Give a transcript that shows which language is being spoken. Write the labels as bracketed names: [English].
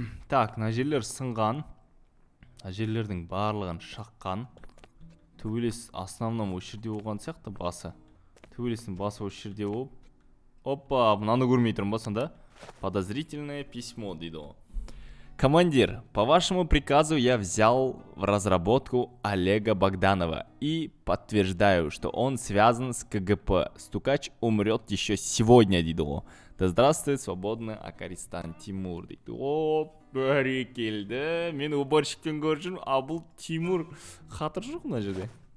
[Kazakh] Так, мына жерлер сынған. Мына жерлердің барлығын шаққан. Төбелес основном осы жерде болған сияқты басы. Төбелестің басы осы жерде болып. Опа, мынаны көрмей тұрмын ба сонда? [Russian] Подозрительное письмо [Kazakh] дейді ол. [Russian] Командир, по вашему приказу я взял в разработку Олега Богданова и подтверждаю, что он связан с КГП. Стукач умрет еще сегодня, [Kazakh] дейді ол. [Russian] Да здравствует свободный Акаристан Тимур [Kazakh] дейді. О, бәрекелді. Мен уборщиктен көршін, а бұл Тимур қатыр жоқ мына жерде.